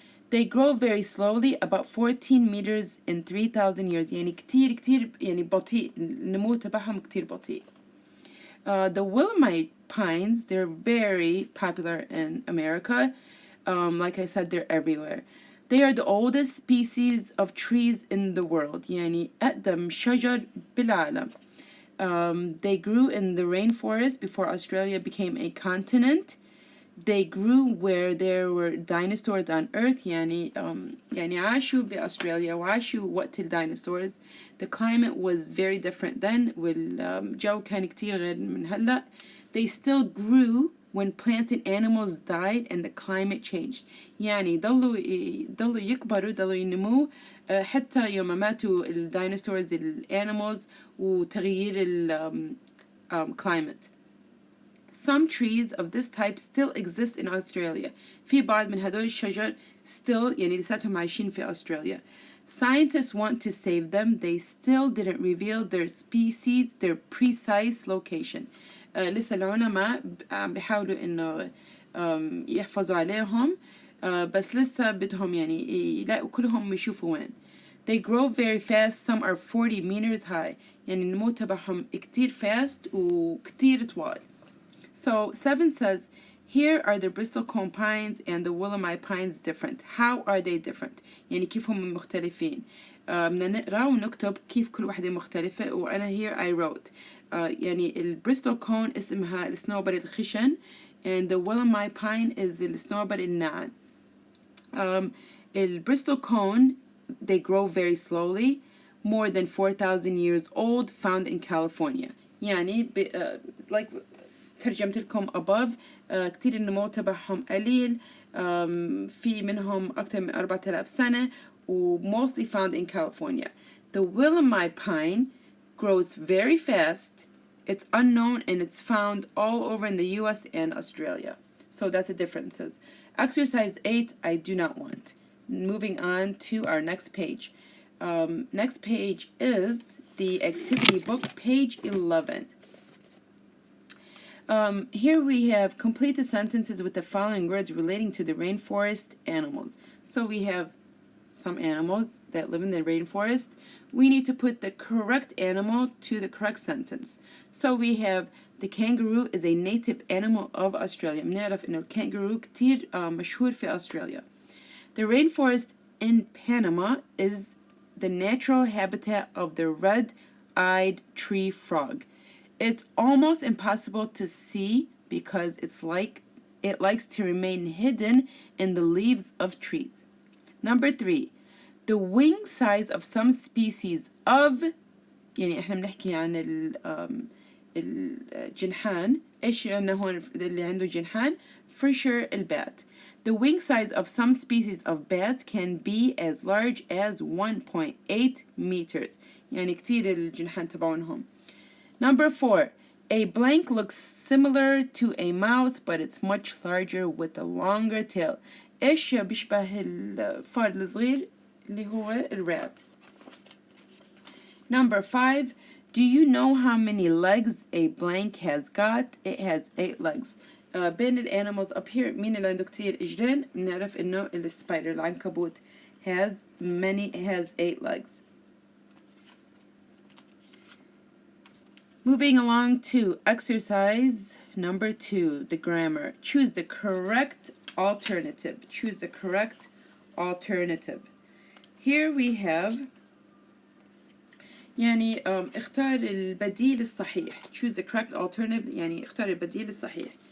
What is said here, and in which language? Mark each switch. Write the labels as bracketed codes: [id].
[en] They grow very slowly, about 14 meters in 3,000 years. [ar] يعني كتير يعني بطيء، النمو تبعهم كتير بطيء. [en] The Willamite pines, they're very popular in America. Like I said, they're everywhere. They are the oldest species of trees in the world. [ar] يعني أقدم شجر بالعالم. [en] They grew in the rainforest before Australia became a continent. They grew where there were dinosaurs on Earth. [ar] يعني عاشوا بأستراليا وعاشوا وقت الديناصورز. [en] The climate was very different then. [ar] والجو كان كتير غير من هلا. [en] They still grew when plant and animals died and the climate changed. [ar] يعني ضلوا يكبروا ضلوا ينمو حتى يوم ماتوا الديناصورز الانيمالز وتغيير [en] climate. Some trees of this type still exist in Australia. [ar] في بعض من هدول الشجر [en] still [ar] يعني لساتهم عايشين في أستراليا. [en] Scientists want to save them. They still didn't reveal their species, their precise location. [ar] لسه العلماء بيحاولوا إنه يحفظوا عليهم بس لسه بدهم يعني يلاقوا كلهم يشوفوا وين. [en] They grow very fast. Some are 40 meters high. [ar] يعني النمو تبعهم كتير [en] fast [ar] وكتير طوال. [en] So 7 says, here are the bristlecone pines and the willamite pines different. How are they different? [ar] يعني كيف هم مختلفين. بدنا نقرأ ونكتب كيف كل واحدة مختلفة. وأنا [en] here I wrote. [ar] يعني البريستلكون اسمها الصنوبر الخشن [en] and the willamite pine is [ar] الصنوبر الناعم. البريستلكone [en] they grow very slowly, more than 4,000 years old, found in California. [ar] يعني like ترجمت لكم above كتير النمو تبعهم قليل في منهم أكتر من 4,000 سنة و [en] mostly found in California. The willamite pine grows very fast. It's unknown and it's found all over in the US and Australia. So that's the differences. Exercise 8, I do not want. Moving on to our next page. Next page is the activity book, page 11. Here we have complete the sentences with the following words relating to the rainforest animals. So we have some animals that live in the rainforest. We need to put the correct animal to the correct sentence. So we have the kangaroo is a native animal of Australia. [ar] بنعرف إنه الكانجرو كتير مشهور في أستراليا. [en] The rainforest in Panama is the natural habitat of the red-eyed tree frog. It's almost impossible to see because it likes to remain hidden in the leaves of trees. Number 3, the wing size of some species of [ar] يعني احنا بنحكي عن الجنحان. ايش عندنا هون اللي عنده جنحان؟ [en] For sure [ar] البات. [en] The wing size of some species of bats can be as large as 1.8 meters. [ar] يعني كتير الجنحان تبعونهم. [en] Number 4, a blank looks similar to a mouse but it's much larger with a longer tail. [ar] ايش بيشبه الفار الصغير اللي هو الرات. [en] Number 5, do you know how many legs a blank has got? It has 8 legs. [ar] بين الانيمالز up here مين اللي عنده كتير اجرين؟ بنعرف انه السبايدر العنكبوت [en] has 8 legs. Moving along to exercise number 2, the grammar. Choose the correct alternative. Choose the correct alternative. Here we have [ar] يعني اختار البديل الصحيح. [en] Choose the correct alternative [ar] يعني اختار البديل الصحيح.